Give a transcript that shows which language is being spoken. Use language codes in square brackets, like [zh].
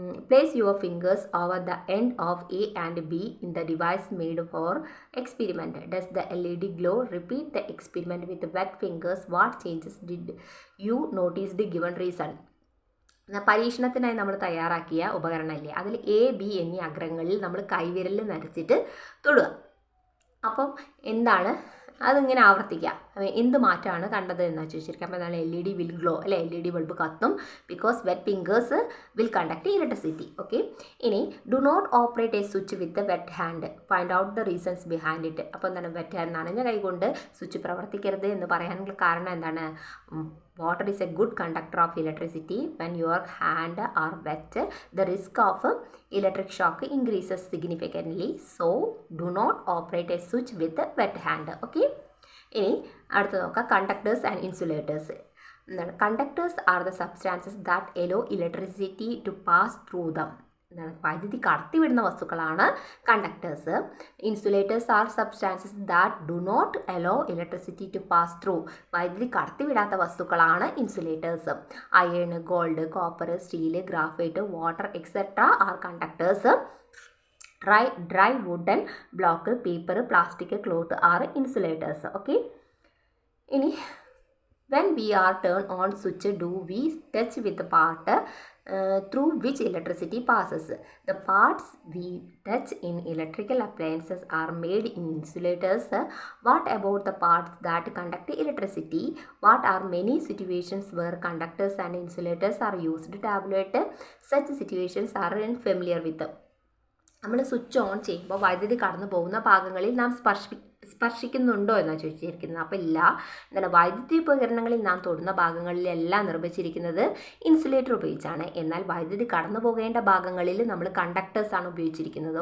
[en] Place your fingers over the end of A and B in the device made for experiment. Does the LED glow? Repeat the experiment with wet fingers. What changes did you notice? The given reason. [ml] പരീക്ഷണത്തിനായി നമ്മൾ തയ്യാറാക്കിയ ഉപകരണമില്ലേ, അതിൽ A, B എന്നീ അഗ്രങ്ങളിൽ നമ്മൾ കൈവിരലിൽ നരച്ചിട്ട് തൊടുക. അപ്പം എന്താണ് അതിങ്ങനെ ആവർത്തിക്കുക. എന്ത് മാറ്റമാണ് കണ്ടത് എന്നാണ് ചോദിച്ചിരിക്കുക. അപ്പോൾ എന്താണ്? LED വിൽ ഗ്ലോ അല്ലെ? LED ബൾബ് കത്തും. [en] Because wet fingers will conduct electricity. Okay, ഇനി do not operate a switch with wet hand. Find out the reasons behind it. [ml] അപ്പോൾ എന്താണ്? വെറ്റ് ഹാൻഡ്, നനഞ്ഞ കൈകൊണ്ട് സ്വിച്ച് പ്രവർത്തിക്കരുത് എന്ന് പറയാനുള്ള കാരണം എന്താണ്? [en] Water is a good conductor of electricity. When your hand are wet, the risk of electric shock increases significantly. So, do not operate a switch with a wet hand. [ml] Okay? ഇനി അടുത്ത് നോക്കാം. [en] Conductors and insulators. [ml] എന്താണ്? [en] Conductors are the substances that allow electricity to pass through them. [ml] എന്താണ്? വൈദ്യുതി കടത്തിവിടുന്ന വസ്തുക്കളാണ് conductors. [en] Insulators are substances that do not allow electricity to pass through. [ml] വൈദ്യുതി കടത്തിവിടാത്ത വസ്തുക്കളാണ് insulators. [en] Iron, gold, copper, steel, graphite, water etcetera are conductors. Dry wooden block, paper, plastic, cloth are insulators. Okay, [ml] ഇനി [en] when we are turn on switch, do we touch with the part through which electricity passes? The parts we touch in electrical appliances are made in insulators. What about the parts that conduct electricity? What are many situations where conductors and insulators are used? Tablet such situations are unfamiliar with. [ml] നമ്മൾ switch on ചെയ്യുമ്പോൾ വൈദ്യുതി കടന്നു പോകുന്ന ഭാഗങ്ങളിൽ നാം സ്പർശിക്കുന്നുണ്ടോ എന്നാണ് ചോദിച്ചിരിക്കുന്നത്. അപ്പോൾ ഇല്ല. എന്താണ്? വൈദ്യുതി ഉപകരണങ്ങളിൽ നാം തൊടുന്ന ഭാഗങ്ങളിലെല്ലാം നിർമ്മിച്ചിരിക്കുന്നത് ഇൻസുലേറ്റർ ഉപയോഗിച്ചാണ്. എന്നാൽ വൈദ്യുതി കടന്നു പോകേണ്ട ഭാഗങ്ങളിൽ നമ്മൾ കണ്ടക്ടേഴ്സാണ് ഉപയോഗിച്ചിരിക്കുന്നത്.